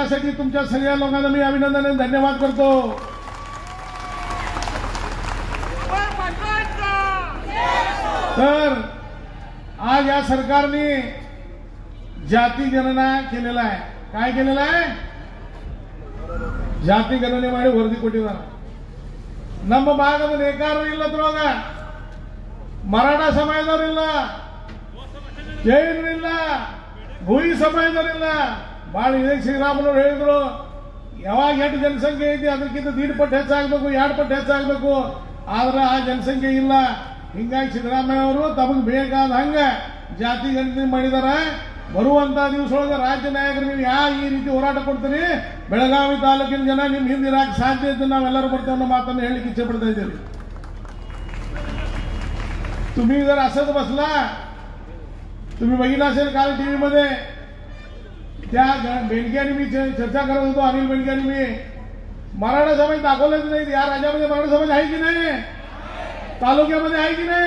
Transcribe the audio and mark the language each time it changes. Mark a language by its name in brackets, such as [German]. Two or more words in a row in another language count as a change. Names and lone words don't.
[Marathi] त्यासाठी तुमच्या सगळ्या लोकांना मी अभिनंदन आणि धन्यवाद करतो। तर आज या सरकारने जाती गणना केलेला आहे। काय केलेलं आहे? [Kannada] ಜಾತಿ ಗಣನೆ ಮಾಡಿ ವರದಿ ಕೊಟ್ಟಿದ್ದಾರೆ। ನಮ್ಮ ಭಾಗದ ನೇಕಾರರು ಇಲ್ಲ ಅದ್ರೊಳಗ, ಮರಾಠ ಸಮಾಜದವರಿಲ್ಲ, ಜೈನರಿಲ್ಲ, ಭೂಯಿ ಸಮಾಜದವರಿಲ್ಲ। ಬಾಳ ಇದೆ ಶ್ರೀರಾಮನವರು ಹೇಳಿದ್ರು, ಯಾವಾಗ ಎಷ್ಟು ಜನಸಂಖ್ಯೆ ಐತಿ ಅದಕ್ಕಿಂತ 1.5 ಪಟ್ಟು ಹೆಚ್ಚಾಗಬೇಕು, 2 ಪಟ್ಟು ಹೆಚ್ಚಾಗಬೇಕು, ಆದ್ರೆ ಆ ಜನಸಂಖ್ಯೆ ಇಲ್ಲ। ಹಿಂಗಾಗಿ ಸಿದ್ದರಾಮಯ್ಯ ಅವರು ತಮಗೆ ಬೇಕಾದ ಹಂಗ ಜಾತಿ ಗಣನೆ ಮಾಡಿದಾರ। ಬರುವಂತ ದಿವಸದೊಳಗೆ ರಾಜ್ಯ ನಾಯಕರು ನೀವು ಈ ರೀತಿ ಹೋರಾಟ ಕೊಡ್ತೀರಿ, ಬೆಳಗಾವಿ ತಾಲೂಕಿನ ಜನ ನಿಮ್ಮ ಹಿಂದೆ ಇರಕ್ಕೆ ಸಾಧ್ಯ ಇದ್ದು ನಾವೆಲ್ಲರೂ ಬರ್ತೇವೆ ಅನ್ನೋ ಮಾತನ್ನು ಹೇಳಲಿಕ್ಕೆ [Marathi] इच्छा पडता इथे। तुम्ही जर असंच बसला, तुम्ही बघितलं असेल काल टीव्ही मध्ये त्या बेनकेने मी चर्चा करत होतो, अनिल बेनकेने मी मराठा समाज दाखवलेच नाही। या राज्यामध्ये मराठा समाज आहे की नाही? तालुक्यामध्ये आहे की नाही?